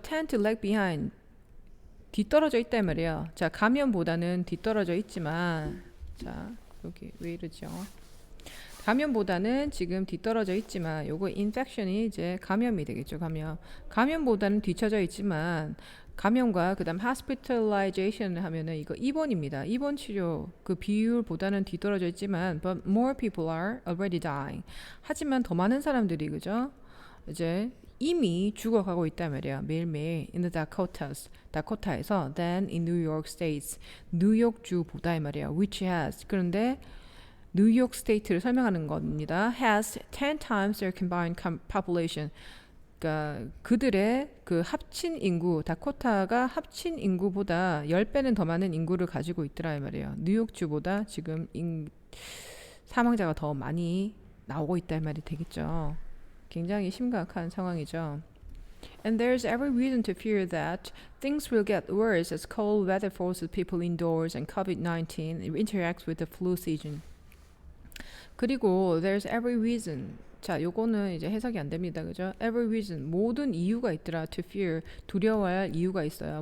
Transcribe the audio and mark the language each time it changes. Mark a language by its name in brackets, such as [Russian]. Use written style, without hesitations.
[English] Tend to lag behind [Korean] 뒤떨어져 있다 말이에요. 자, 감염보다는 뒤떨어져 있지만 자, 여기 왜 이러죠? 감염보다는 지금 뒤떨어져 있지만 요거 인펙션이 이제 감염이 되겠죠. 감염보다는 뒤쳐져 있지만 감염과 그다음 hospitalization 하면은 이거 입원입니다. 입원 치료 그 비율보다는 뒤떨어져 있지만 [English] but more people are already dying. [Korean] 하지만 더 많은 사람들이 그죠? 이제 이미 죽어가고 있단 말이에요. 매일매일 [English] in the Dakotas, [Korean] 다코타에서 [English] than in New York States, [Korean] 뉴욕주보다 이 말이에요. [English] which has [Korean] 그런데 뉴욕 스테이트를 설명하는 겁니다. [English] has 10 times their combined population. [Korean] 그러니까 그들의 그 합친 인구, 다코타가 합친 인구보다 10배는 더 많은 인구를 가지고 있더라 이 말이에요. 뉴욕주보다 지금 사망자가 더 많이 나오고 있다 이 말이 되겠죠. 굉장히 심각한 상황이죠. [English] And there's every reason to fear that things will get worse as cold weather forces people indoors and COVID-19 interacts with the flu season. [Korean] 그리고 [English] there's every reason. [Korean] 자, 요거는 이제 해석이 안 됩니다. 그죠? [English] Every reason. [Korean] 모든 이유가 있더라. [English] To fear. [Korean] 두려워할 이유가 있어요.